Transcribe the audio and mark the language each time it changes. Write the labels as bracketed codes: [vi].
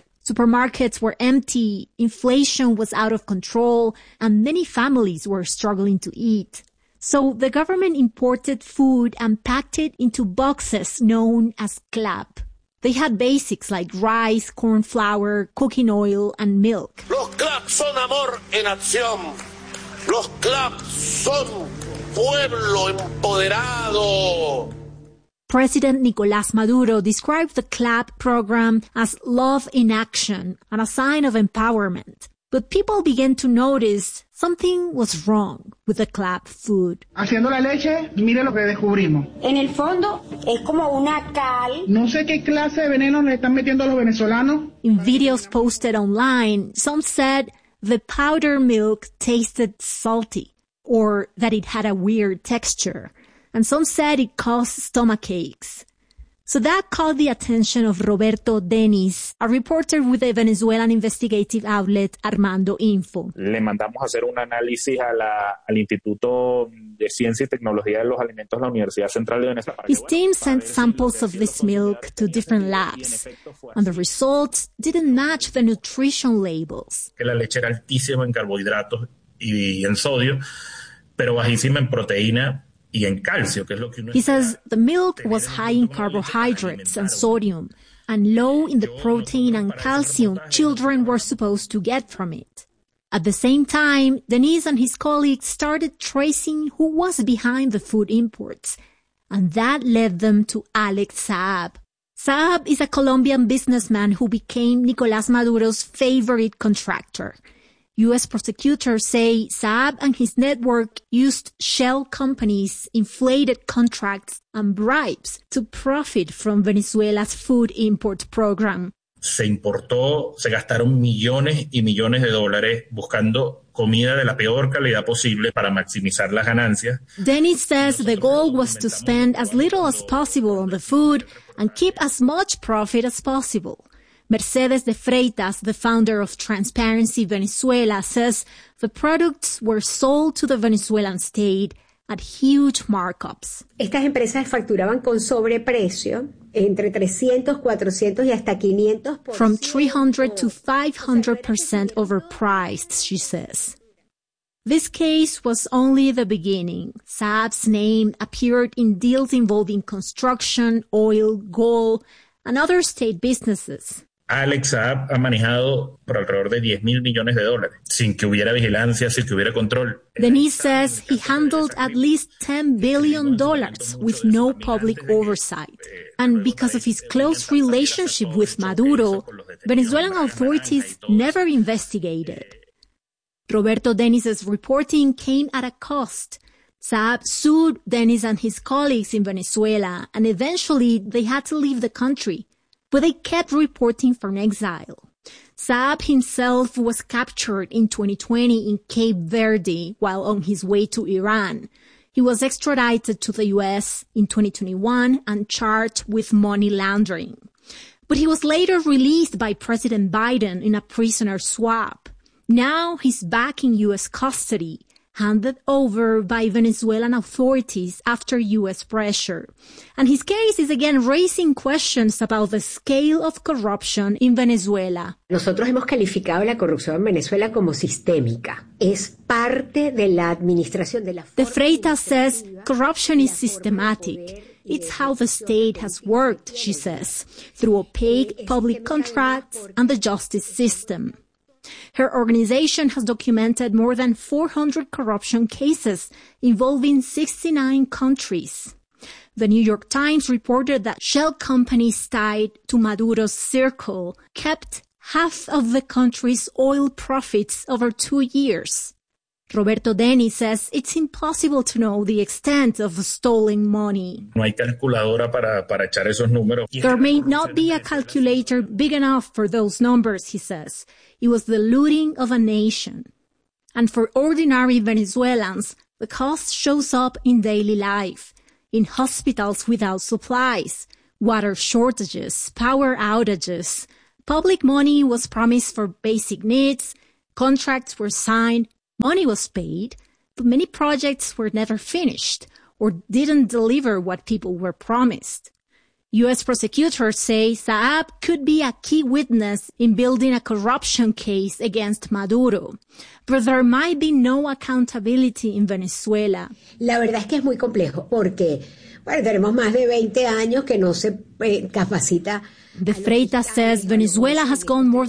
[en] Supermarkets were empty, inflation was out of control, and many families were struggling to eat. So the government imported food and packed it into boxes known as CLAP. They had basics like rice, corn flour, cooking oil, and milk. [es] Los CLAP son amor en acción. Los CLAP son pueblo empoderado. [en] President Nicolás Maduro described the CLAP program as love in action and a sign of empowerment. But people began to notice something was wrong with the CLAP food. [es] Haciendo la leche, mire lo que descubrimos. En el fondo, es como una cal. No sé qué clase de veneno le están metiendo a los venezolanos. [en] In videos posted online, some said the powder milk tasted salty or that it had a weird texture. And some said it caused stomach aches. So that caught the attention of Roberto Denis, a reporter with the Venezuelan investigative outlet Armando Info. [es] Le mandamos a hacer un análisis a la, al Instituto de Ciencia y Tecnología de los Alimentos de la Universidad Central de Venezuela. [en] His team sent samples of this milk to different labs, and the results didn't match the nutrition labels. [es] Que la leche era altísima en carbohidratos y en sodio, pero bajísima en proteína. [en] He says the milk was high in carbohydrates and sodium, and low in the protein and calcium children were supposed to get from it. At the same time, Denise and his colleagues started tracing who was behind the food imports, and that led them to Alex Saab. Saab is a Colombian businessman who became Nicolás Maduro's favorite contractor. U.S. prosecutors say Saab and his network used shell companies, inflated contracts, and bribes to profit from Venezuela's food import program. [es] Se importó, se gastaron millones y millones de dólares buscando comida de la peor calidad posible para maximizar las ganancias. [en] Dennis says the goal was to spend as little as possible on the food and keep as much profit as possible. Mercedes de Freitas, the founder of Transparency Venezuela, says the products were sold to the Venezuelan state at huge markups. [es] Estas empresas facturaban con sobreprecio entre 300, 400 y hasta 500%. [en] From 300 to 500% overpriced, she says. This case was only the beginning. Saab's name appeared in deals involving construction, oil, gold, and other state businesses. [es] Alex Saab ha manejado por alrededor de 10 mil millones de dólares sin que hubiera vigilancia, sin que hubiera control. [en] Denise says he handled at least $10 billion with no public oversight. And because of his close relationship with Maduro, Venezuelan authorities never investigated. Roberto Denis's reporting came at a cost. Saab sued Denis and his colleagues in Venezuela, and eventually they had to leave the country. But they kept reporting from exile. Saab himself was captured in 2020 in Cape Verde while on his way to Iran. He was extradited to the U.S. in 2021 and charged with money laundering. But he was later released by President Biden in a prisoner swap. Now he's back in U.S. custody, handed over by Venezuelan authorities after U.S. pressure. And his case is again raising questions about the scale of corruption in Venezuela. [es] Nosotros hemos calificado la corrupción en Venezuela como sistémica. Es parte de la administración de la forma. [en] De Freitas says corruption is systematic. It's how the state has worked, she says, through opaque public contracts and the justice system. Her organization has documented more than 400 corruption cases involving 69 countries. The New York Times reported that shell companies tied to Maduro's circle kept half of the country's oil profits over 2 years. Roberto Denis says it's impossible to know the extent of stolen money. [es] No hay calculadora para echar esos números. [en] There may not be a calculator big enough for those numbers, he says. It was the looting of a nation. And for ordinary Venezuelans, the cost shows up in daily life, in hospitals without supplies, water shortages, power outages. Public money was promised for basic needs, contracts were signed, money was paid, but many projects were never finished or didn't deliver what people were promised. U.S. prosecutors say Saab could be a key witness in building a corruption case against Maduro, but there might be no accountability in Venezuela. [es] La verdad es que es muy complejo porque, bueno, tenemos más de 20 años que no se capacita. [en] De Freitas says Venezuela has gone more than